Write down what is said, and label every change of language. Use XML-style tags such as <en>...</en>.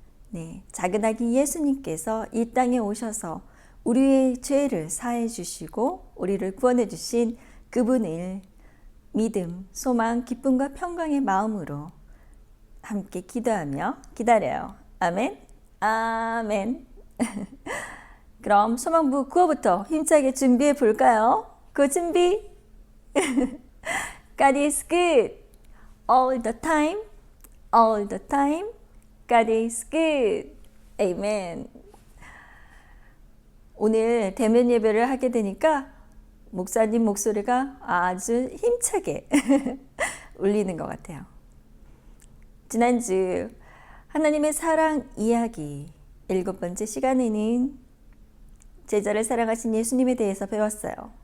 <ko>네, 작은 아기 예수님께서 이 땅에 오셔서 우리의 죄를 사해 주시고 우리를 구원해 주신 그분을 믿음, 소망, 기쁨과 평강의 마음으로 함께 기도하며 기다려요. 아멘. 아멘. 그럼 소망부 구호부터 힘차게 준비해 볼까요? 그 준비.</ko> <en>God is good all the time, all the time. God is good. Amen.</en> <ko>오늘 대면 예배를 하게 되니까 목사님 목소리가 아주 힘차게 울리는 것 같아요. 지난주 하나님의 사랑 이야기 7번째 시간에는 제자를 사랑하신 예수님에 대해서 배웠어요.</ko>